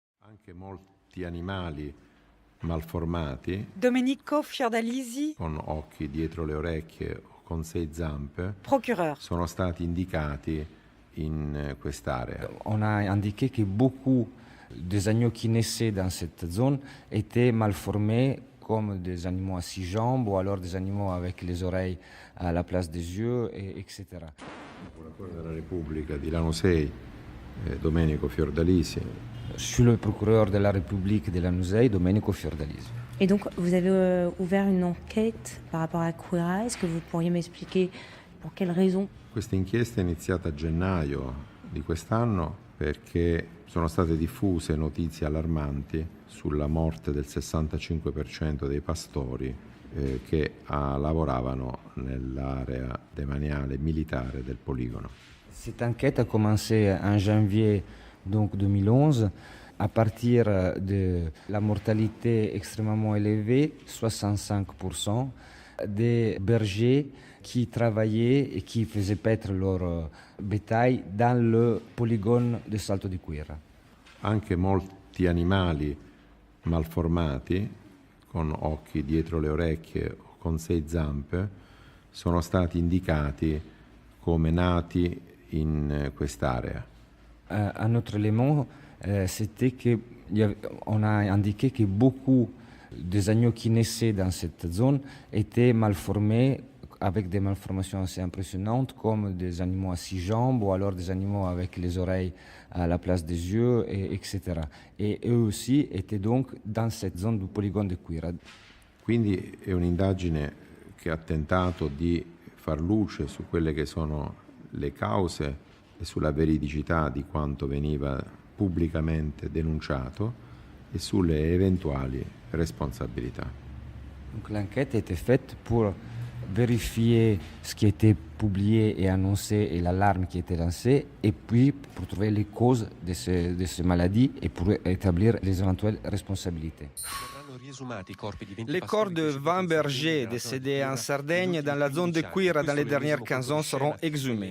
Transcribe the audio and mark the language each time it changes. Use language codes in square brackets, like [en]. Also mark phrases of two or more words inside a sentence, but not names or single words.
[it] Anche molti animali malformati, Domenico Fiordalisi, con occhi dietro le orecchie o con 6 zampe, [fr] procureur. [it] sono stati indicati in quest'area. [fr] On a indiqué que beaucoup des agneaux qui naissaient dans cette zone étaient mal formés, comme des animaux à 6 jambes ou alors des animaux avec les oreilles à la place des yeux, etc. [it] Il procuratore della Repubblica di Lanusei, Domenico Fiordalisi. [fr] Je suis le procureur de la République de Lanusei, Domenico Fiordalisi. Et donc, vous avez ouvert une enquête par rapport à Quirra. Est-ce que vous pourriez m'expliquer pour quelles raisons? [it] Questa inchiesta è iniziata a gennaio di quest'anno perché sono state diffuse notizie allarmanti sulla morte del 65% dei pastori che lavoravano nell'area demaniale militare del poligono. [fr] Cette enquête a commencé en janvier donc 2011 à partir de la mortalité extrêmement élevée, 65%, des bergers qui travaillaient et qui faisaient paître leur bétail dans le polygone de Salto di Quirra. [it] Anche molti animali malformati, con occhi dietro le orecchie o con 6 zampe, sono stati indicati come nati in quest'area. [fr] Un autre élément, c'était qu'on a indiqué que beaucoup des agneaux qui naissaient dans cette zone étaient mal formés, avec des malformations assez impressionnantes, comme des animaux à 6 jambes ou alors des animaux avec les oreilles à la place des yeux, etc. Et eux aussi étaient donc dans cette zone du polygone de Quirra. [it] Quindi è un'indagine che ha tentato di far luce su quelle che sono le cause e sulla veridicità di quanto veniva pubblicamente denunciato e sulle eventuali responsabilità. [fr] Donc l'enquête a été faite pour vérifier ce qui était publié et annoncé et l'alarme qui était lancée, et puis pour trouver les causes de ces maladies et pour établir les éventuelles responsabilités. Les corps de 20 bergers décédés en Sardaigne dans la zone de Quirra dans les dernières 15 ans seront exhumés.